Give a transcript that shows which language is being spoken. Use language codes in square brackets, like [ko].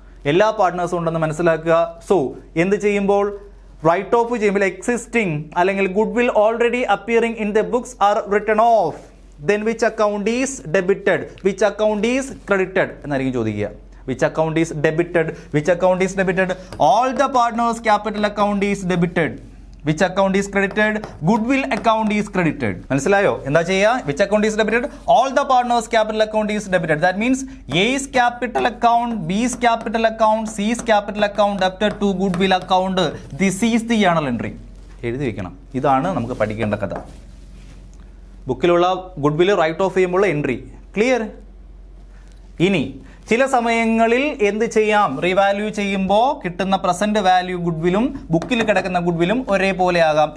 [ml] എല്ലാ പാർട്ട്നേഴ്സും ഉണ്ടെന്ന് മനസ്സിലാക്കുക. സോ എന്ത് ചെയ്യുമ്പോൾ? റൈറ്റ് ഓഫ് ചെയ്യുമ്പോൾ എക്സിസ്റ്റിംഗ് അല്ലെങ്കിൽ [en] Goodwill already appearing in the books are written off. Then which account is debited? Which account is credited [ml] എന്നായിരിക്കും ചോദിക്കുക. [en] Which account is debited? Which account is debited? All the partners capital account is debited. Which account is credited? Goodwill account is credited. [ml] മനസ്സിലായോ? എന്താ ചെയ്യുക? [en] Which account is debited? All the partners capital account is debited. That means A's capital account, B's capital account, C's capital account debted to goodwill account. This is the journal entry. [ml] എഴുതി വെക്കണം. ഇതാണ് നമുക്ക് പഠിക്കേണ്ട കഥ. ബുക്കിലുള്ള goodwill right of ചെയ്യുമ്പോൾ entry. Clear? ഇനി ചില സമയങ്ങളിൽ എന്ത് ചെയ്യാം? റീവാല്യൂ ചെയ്യുമ്പോൾ കിട്ടുന്ന പ്രസന്റ് വാല്യൂ ഗുഡ്വിലും ബുക്കിൽ കിടക്കുന്ന ഗുഡ്വിലും ഒരേപോലെ ആകാം.